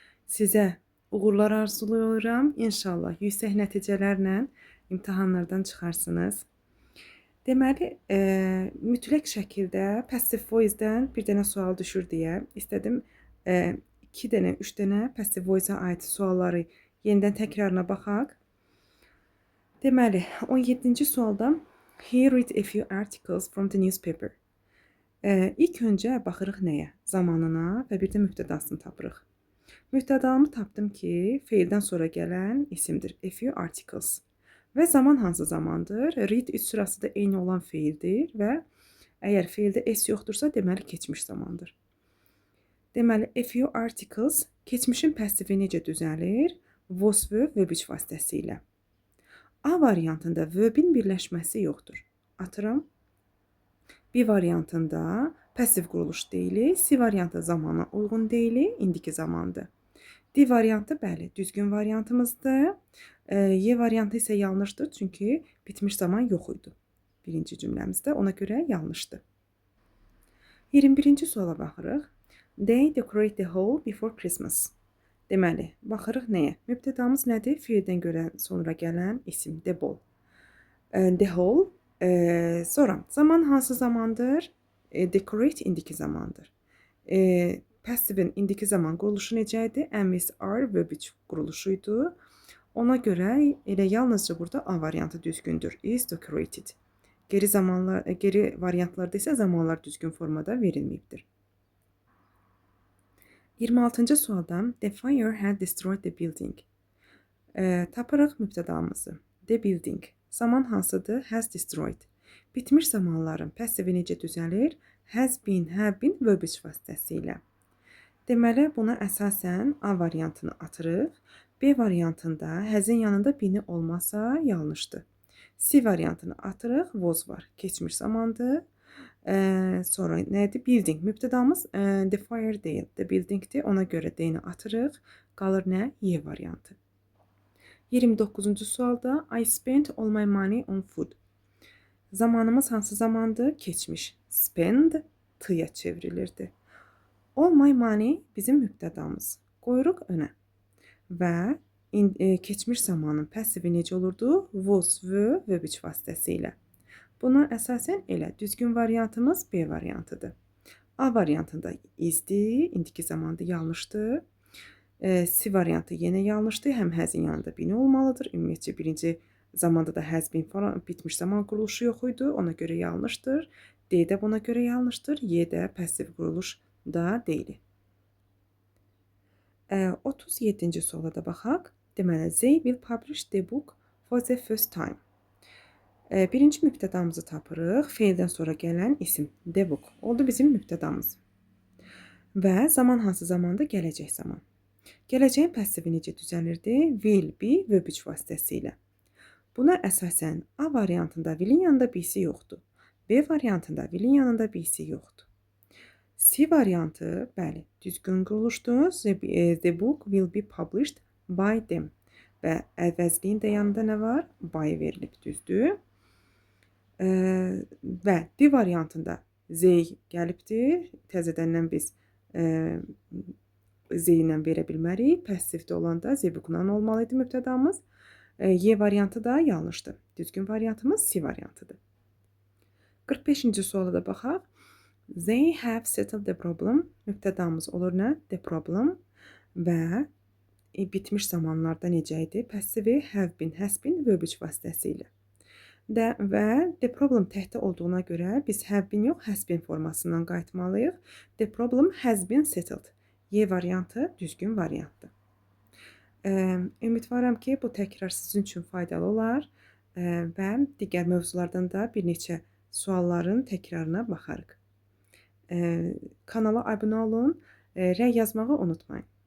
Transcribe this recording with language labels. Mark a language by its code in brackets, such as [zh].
[az] Sizə uğurlar arzulayıram. İnşallah yüksək nəticələrlə imtahanlardan çıxarsınız. Deməli, mütləq şəkildə passive voice-dən bir dənə sual düşür deyə istədim 2 dənə, 3 dənə passive voice-a aid sualları yenidən təkrarına baxaq. Deməli, 17-ci sualda [en] He read a few articles from the newspaper. [az] İlk öncə baxırıq nəyə? Zamanına və bir də mübtədasını tapırıq. Mübtədamı tapdım ki, feildən sonra gələn isimdir. A few articles. Və zaman hansı zamandır? Read üç sırası da eyni olan feildir və əgər feildə s yoxdursa, deməli keçmiş zamandır. Deməli, a few articles keçmişin passivi necə düzəlir? Was verb verb iç vasitəsilə. A variantında verbin birləşməsi yoxdur. Atıram. B variantında passiv quruluş deyili, C variantı zamana uyğun deyili, indiki zamandır. D variantı bəli, düzgün variantımızdır. Y variantı isə yanlışdır, çünki bitmiş zaman yox idi. Birinci cümləmizdə, ona görə yanlışdır. 21-ci suala baxırıq. [en] They decorate the hall before Christmas. [az] Deməli, baxırıq nəyə? Mübtədamız nədir? Fiildən görə sonra gələn isim, the ball. [en] The hall. [az] Sonra, zaman hansı zamandır? Decorate indiki zamandır. Passivin indiki zaman quruluşu necə idi? Am, is, are, verb iç quruluşuydu. Ona görə elə yalnızca burada A variantı düzgündür. Is decorated. Geri variantlarda isə zamanlar düzgün formada verilməyibdir. 26-cı sualda [en] The fire had destroyed the building. [az] Tapırıq mübtədamızı. The building. Zaman hansıdır? Has destroyed. Bitmiş zamanların passivi necə düzəlir? Has been, have been verb iç vasitəsilə. Deməli, buna əsasən A variantını atırıq. B variantında həzin yanında bini olmasa yanlışdır. C variantını atırıq. Was var. Keçmiş zamandır. Sonra nədir? Building. Mübtədamız the fire deyil. The buildingdir. Ona görə D-ni atırıq. Qalır nə? Y variantı. 29-cu sualda [en] I spent all my money on food. [az] Zamanımız hansı zamandır? Keçmiş. Spend t-ya çevrilirdi. All my money bizim mübtədamız. Qoyuruq önə. Və keçmiş zamanın passivi necə olurdu? Was, were, verb iç vasitəsilə. Buna əsasən elə düzgün variantımız B variantıdır. A variantında isdir, indiki zamanda yanlışdır. C variantı yenə yanlışdır. Həm həzin yanında bini olmalıdır. Ümumiyyətcə birinci zamanda da has been falan bitmiş zaman quruluşu yox idi. Ona görə yanlışdır. D də buna görə yanlışdır. Y də passiv quruluş da deyil. 37-ci suala da baxaq. Deməli, [en] they will publish the book for the first time. [az] Birinci mübtədamızı tapırıq. Feildən sonra gələn isim. The book. Oldu bizim mübtədamız. Və zaman hansı zamanda? Gələcək zaman. Gələcəyin passivi necə düzəlirdi? Will, be, verb iç vasitəsilə. Buna əsasən A variantında will'in yanında be-si yoxdur. B variantında will'in yanında be-si yoxdur. C variantı, bəli, düzgün quruluşdur. [en] The book will be published by them. [az] Və əvəzliyin də yanında nə var? By verilib, düzdür. Və D variantında Z gəlibdir. Təzədəndən biz Z ilə verə bilmərik. Passivdə olanda Z book-dan olmalı idi mübtədamız. Y variantı da yanlışdır. Düzgün variantımız C variantıdır. 45-ci suala da baxaq. [en] They have settled the problem. [az] Mübtədamız olur nə? The problem. Və bitmiş zamanlarda necə idi? Passivi have been, has been, verb iç vasitəsilə. Və the problem təhddə olduğuna görə biz have been yox, has been formasından qayıtmalıyıq. [en] The problem has been settled. [az] Y variantı düzgün variantdır. Ümidvaram ki, bu təkrar sizin üçün faydalı olar və digər mövzulardan da bir neçə sualların təkrarına baxarıq. Kanala abunə olun, rəy yazmağı unutmayın.